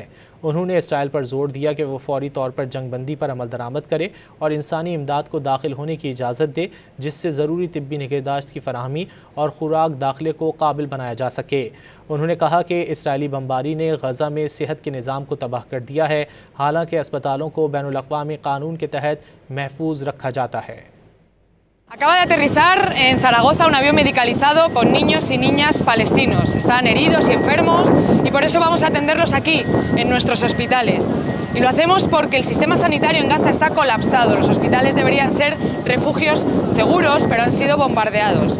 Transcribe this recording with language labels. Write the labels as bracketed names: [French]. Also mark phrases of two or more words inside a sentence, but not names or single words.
[Urdu] انہوں نے اسرائیل پر زور دیا کہ وہ فوری طور پر جنگ بندی پر عمل درآمد کرے اور انسانی امداد کو داخل ہونے کی اجازت دے، جس سے ضروری طبی نگہداشت کی فراہمی اور خوراک داخلے کو قابل بنایا جا سکے۔ انہوں نے کہا کہ اسرائیلی بمباری نے غزہ میں صحت کے نظام کو تباہ کر دیا ہے، حالانکہ اسپتالوں کو بین الاقوامی قانون کے تحت محفوظ رکھا جاتا ہے۔ [Spanish] Acaba de aterrizar en Zaragoza un avión medicalizado con niños y niñas palestinos. Están heridos y enfermos y por eso vamos a atenderlos aquí, en nuestros hospitales. Y lo hacemos porque el sistema sanitario en Gaza está colapsado. Los hospitales deberían ser refugios seguros, pero han sido bombardeados.